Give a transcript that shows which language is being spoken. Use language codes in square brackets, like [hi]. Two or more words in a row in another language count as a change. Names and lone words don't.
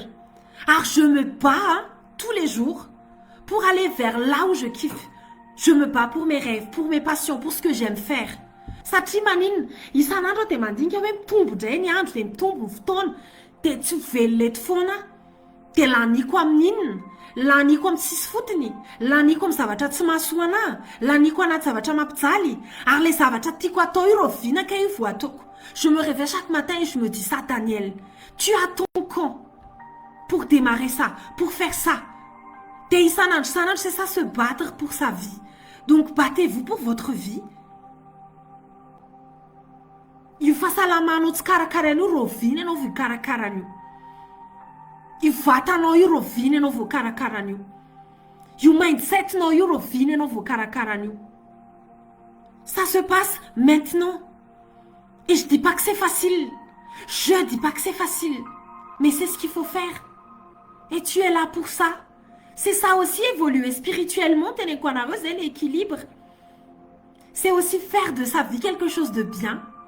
[fr] Alors je me bats hein, tous les jours pour aller vers là où je kiffe. Je me bats pour mes rêves, pour mes passions, pour ce que j'aime faire. [mg] Satria manino, isan'andro dia mandinika hoe mitombo indray ny andro dia mitombo ny fotoana dia tsy velona eto foana dia laniko amin'inona, laniko amin'ny sisy fotony, laniko amin'ny zavatra tsy mahasoa anahy, laniko anaty zavatra mampijaly ary le zavatra tiako atao io roviana ka io vao ataoko. [fr] Je me réveille chaque matin et je me dis ça, Daniel, tu attends quand pour démarrer ça, pour faire ça? [mg] Dia isan'andro [fr] c'est ça, se battre pour sa vie. Donc battez-vous pour votre vie. [mg] Io fahasalamanao tsy karakarain'io roviana ianao vao karakarana io. Io vatanao io roviana ianao vao karakarana io. Io mindsetinao io roviana ianao vao karakarana io. [fr] Ça se passe maintenant. Et je dis pas que c'est facile. Je dis pas que c'est facile. Mais c'est ce qu'il faut faire. Et tu es là pour ça. C'est ça aussi, évoluer spirituellement, l'équilibre. C'est aussi faire de sa vie quelque chose de bien.